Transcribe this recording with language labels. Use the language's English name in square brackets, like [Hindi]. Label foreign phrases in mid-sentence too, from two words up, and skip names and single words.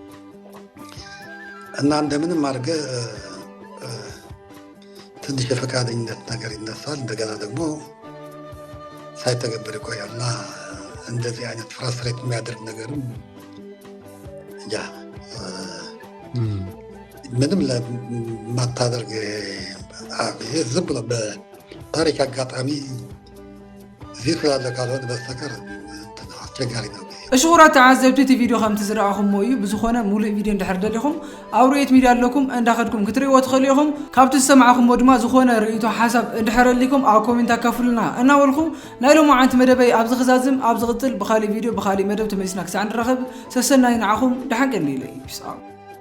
[Amharic] እና እንደምንም አድርገህ ትንሽ የፈቃደኝነት ነገር ይነሳል። እንደገና ደግሞ ሳይተገበር ይቆያል እና እንደዚህ አይነት ፍራስትሬት የሚያደርግ ነገርም እንጃ ምንም ለማታደርግ ዝም ብሎ በታሪክ አጋጣሚ እዚህ ስላለ ካልሆነ በስተቀር አስቸጋሪ ነው። [Tigrinya] እሽቁራት ተዓዘብቲ እቲ ቪድዮ ከምቲ ዝረኣኹምዎ እዩ ብዝኾነ ሙሉእ ቪድዮ እንድሕር ደሊኹም ኣብ ርኡየት ሚድያ ኣለኩም እንዳኸድኩም ክትርእይዎ ትኽእሉ ኢኹም። ካብቲ ዝሰማዕኹምዎ ድማ ዝኾነ ርእይቶ ሓሳብ እንድሕር ኣሊኩም ኣብ ኮሜንት ኣካፍሉና እናበልኩ ናይ ሎሚ ዓንቲ መደበይ ኣብ ዝኽዛዝም ኣብ ዝቕፅል ብኻሊእ ቪድዮ ብኻሊእ መደብ ተመሊስና ክሳዕ ንረኸብ ሰሰናይ ንዓኹም ድሓን ቀኒለ እዩ።